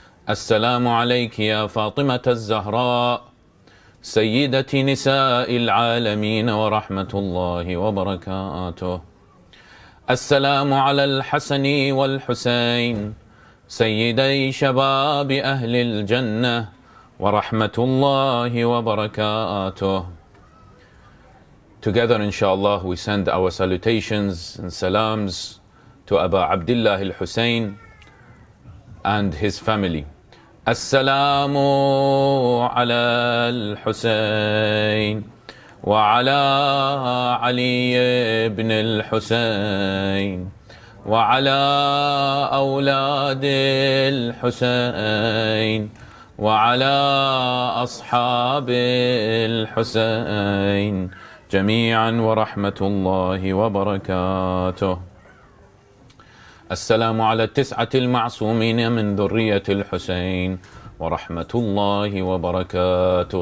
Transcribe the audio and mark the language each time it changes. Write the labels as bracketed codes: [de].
[ar] السلام عليك يا فاطمة الزهراء سيدة نساء العالمين ورحمة الله وبركاته. السلام على الحسن والحسين سيدي شباب أهل الجنة ورحمة الله وبركاته. [en] Together, inshallah, we send our salutations and salams to Abu Abdullah al-Hussein and his family. [ar] Assalamu ala al-Hussein wa ala Ali ibn al-Hussein wa ala awlad al-Hussein وعلى أصحاب الحسين جميعا ورحمة الله وبركاته. السلام على التسعة المعصومين من ذرية الحسين ورحمة الله وبركاته.